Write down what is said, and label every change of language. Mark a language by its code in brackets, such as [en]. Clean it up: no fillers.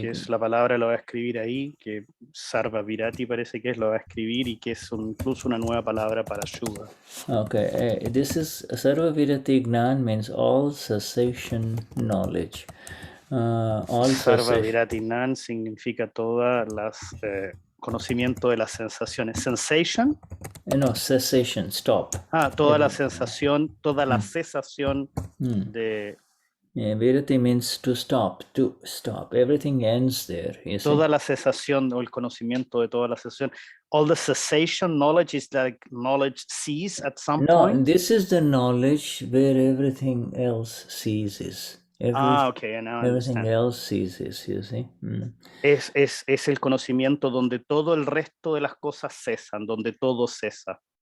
[es] que es la palabra, lo va a escribir ahí, que Sarva Virati parece que es, lo va a escribir, y que es incluso una nueva palabra para Shudhha. Okay. [en] This is Sarva Virati Gnan, means all cessation knowledge. [es] Sarva Virati Gnan significa todas las conocimiento de las sensaciones. [en] Sensation? No, cessation, stop. [es] Toda la sensación, toda la cesación de... [en] Virati means to stop. Everything ends there. [es] Toda la cesación, o el conocimiento de toda la cesación. [en] All the cessation knowledge is like knowledge cease at some point? No, this is the knowledge where everything else ceases. Okay, everything else ceases, you see. [es] Es el conocimiento donde todo el resto de las cosas cesan, donde todo cesa.